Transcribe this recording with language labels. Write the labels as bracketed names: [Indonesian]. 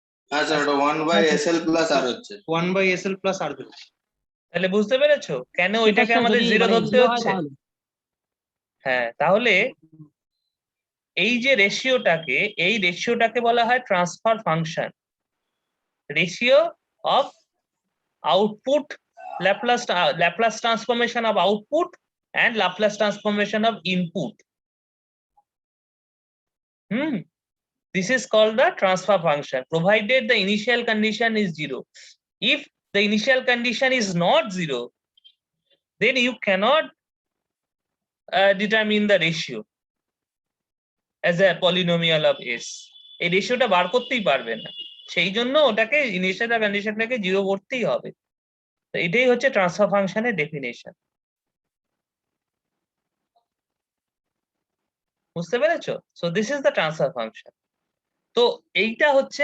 [Bangla] হ্যাঁ স্যার, ওটা 1/SL plus আর হচ্ছে। [English] 1/SL plus R. [Bangla] তাহলে বুঝতে পেরেছো কেন সেটা ওইটাকে স্যার আমাদের যদি 0 মানে ধরতে 0 হয় হচ্ছে? তাহলে হ্যাঁ, তাহলে এই যে রেশিওটাকে বলা হয় transfer function. Ratio of output, [English] Laplace transformation of output and Laplace transformation of input. This is called the transfer function, provided the initial condition is 0. If the initial condition is not 0, then you cannot determine the ratio as a polynomial of s. [Bangla] এই রেশিওটা বার করতেই পারবে না, সেই জন্য ওটাকে initial কন্ডিশনটাকে 0 করতেই হবে। তো এটাই হচ্ছে ট্রান্সফার ফাংশনের ডেফিনেশন। বুঝতে পেরেছো? [English] So this is the transfer function. [Bangla] তো এইটা হচ্ছে